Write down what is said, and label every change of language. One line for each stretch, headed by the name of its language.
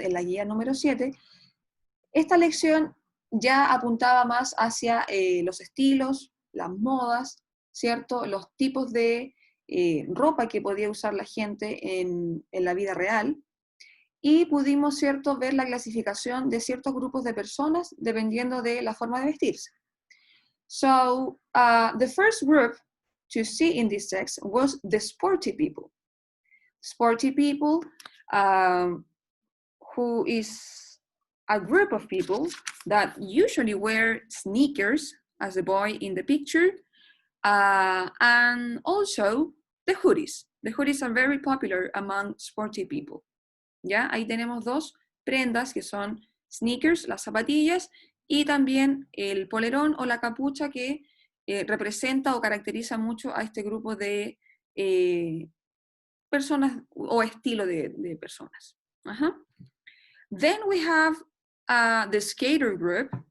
Spanish: En la guía número 7, esta lección ya apuntaba más hacia los estilos, las modas, ¿cierto? Los tipos de ropa que podía usar la gente en la vida real. Y pudimos, ¿cierto?, ver la clasificación de ciertos grupos de personas dependiendo de la forma de vestirse.
English: So, the first group to see in this text was the sporty people. Sporty people, who is a group of people that usually wear sneakers, as the boy in the picture, and also the hoodies. The hoodies are very popular among sporty people.
Spanish: ¿Ya? Ahí tenemos 2 prendas que son sneakers, las zapatillas, y también el polerón o la capucha que representa o caracteriza mucho a este grupo de personas o estilo de personas.
English: Then we have the skater group.